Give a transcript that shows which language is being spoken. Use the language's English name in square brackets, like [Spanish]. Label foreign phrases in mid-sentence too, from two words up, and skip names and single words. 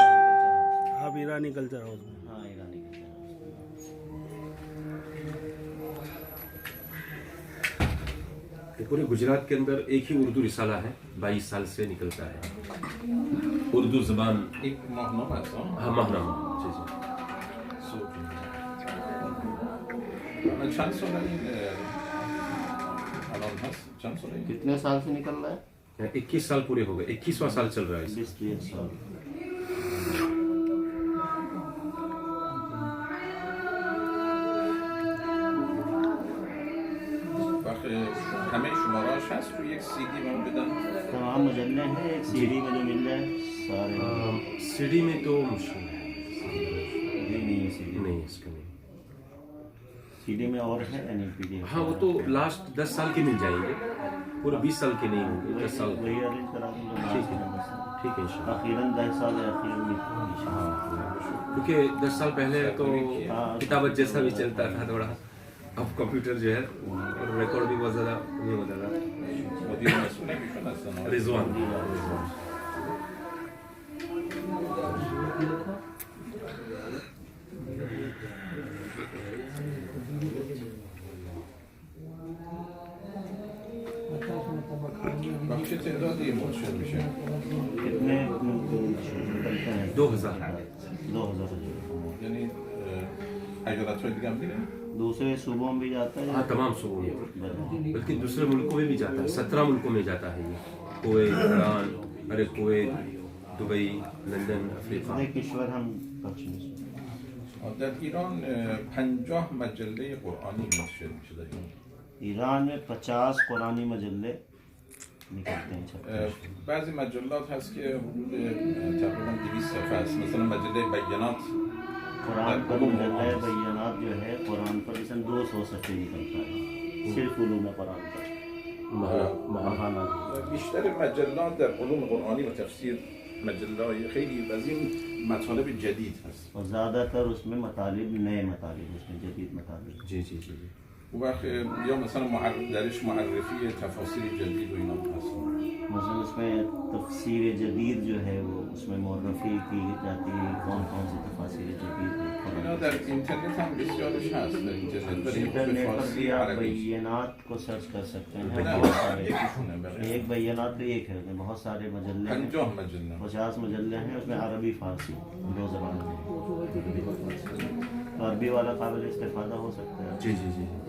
[Urdu] آپ ایرانی [English] culture house [Urdu] میں. ہاں، ایرانی [English] culture house. [Urdu] پورے گجرات کے اندر ایک ہی اردو رسالہ ہے، 22 سال سے نکلتا ہے اردو زبان. ایک ماہنامہ ہے تو ہاں ماہنامہ۔ جی جی. [Persian] چند ساله این الان هست؟ چند ساله این؟ [Urdu] کتنے سال سے نکل رہا ہے? 21 سال پورے ہو گئے، 21واں سال چل رہا ہے اسے. 20 سال. [Persian] همه شماره‌هاش هست روی یک CD به ما بدن؟ [Urdu] تمام مجلے ہیں، ایک سی ڈی میں جو مل جائے سارے. سی ڈی میں تو مشکل ہے, نہیں ہے سی ڈی. نہیں اس کا نہیں. سی ڈی میں اور ہے یعنی پی ڈی. ہاں وہ تو لاسٹ 10 سال کے مل جائیں گے، پورے 20 سال کے نہیں ہوں گے، 10 سال. وہی ارینج کرا دوں. ٹھیک ہے، ٹھیک ہے انشاءاللہ. آخرن 10 سال آخر میں کیونکہ 10 سال پہلے تو کتابت جیسا بھی چلتا تھا تھوڑا، اب کمپیوٹر جو ہے ریکارڈ بھی بہت زیادہ نہیں ہوتا تھا. [Persian] مدیر مسئول ایشون هستن رضوان چه تعدادی منشور میشه؟ [Urdu] کتنے نکلتے ہیں? 2000 [Persian] یعنی ایالت های دیگه هم میره؟ [Urdu] دوسرے صوبوں میں بھی جاتا ہے. ہاں تمام صوبوں میں، بلکہ دوسرے ملکوں میں بھی جاتا ہے، 17 ملکوں میں جاتا ہے یہ. کویت، ایران، ارے کویت, دبئی، لندن، افریقہ. [Persian] کشور ہم پخش نیست. در ایران 50 مجله قرآنی منتشر میشه در ایران. [Urdu] ایران میں 50 قرآنی مجلے نکلتے ہیں چھپتے. [Persian] بعضی مجلات هست که حدود تقریبا 200 صفحه است، مثلا مجله بیانات [Urdu] قرآن پر مجلہ بینات جو ہے قرآن پر مثلا 200 صفحے نکلتا ہے صرف علوم قرآن پر. [Persian] ماهانه بیشتر مجلات در علوم قرآنی و تفسیر مجله خیلی از این مطالب جدید هست. [Urdu] اور زیادہ تر اس میں مطالب نئے مطالب، اس میں جدید مطالب. جی جی جی. [Persian] اون وقت یا مثلا درش معرفی تفاسیر جدید و اینا هست. [Urdu] مثلا اس میں تفسیر جدید جو ہے وہ اس میں معرفی کی جاتی ہے کون کون سی تفاسیر جدید ہیں. [Persian] اینا در اینترنت هم بسیارش هست، در اینترنت برای [Urdu] انٹرنیٹ پر فارسی بھی آپ عربی. بینات کو سرچ کر سکتے ہیں. [Persian] نه، [Urdu] بہت سارے [Persian] یکیشونه بقیه. [Urdu] ایک بینات تو ایک ہے، اس میں بہت سارے مجلے ہیں. [Persian] 50 مجله. [Urdu] 50 مجلے ہیں، اس میں عربی فارسی دو زبان میں. عربی والا قابل استفادہ ہو سکتا ہے. جی جی جی.